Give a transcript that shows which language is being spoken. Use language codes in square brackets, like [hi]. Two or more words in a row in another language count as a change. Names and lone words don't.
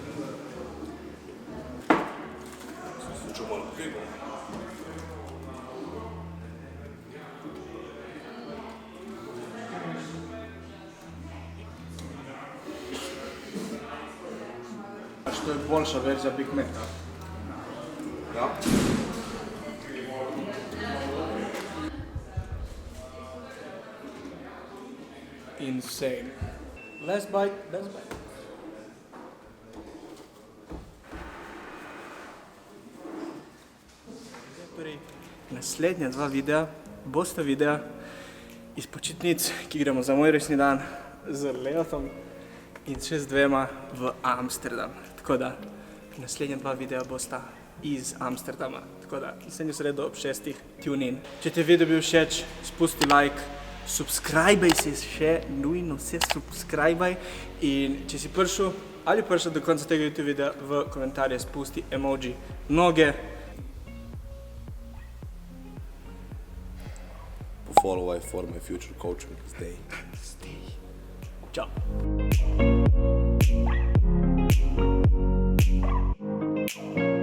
[sl] Slučaj malo pivo. To je boljša verzija Big Maca. Ja. Insane. [en] Last bite, last bite. [sl] Naslednja 2 videa bosta videa iz počitnic, ki gremo za moj resni dan z Leotom in še z 2 v Amsterdam. Tako da naslednja 2 videa bosta iz Amsterdama. Tako da naslednjo sredo ob 6. [en] tune in. [sl] Če ti je video bil všeč, spusti like, subscribaj se še, nujno se subscribaj in če si prišel ali prišel do konca tega YouTube videa, v komentarje spusti emoji noge. [en] Follow for my future coaching. Stay. Ciao.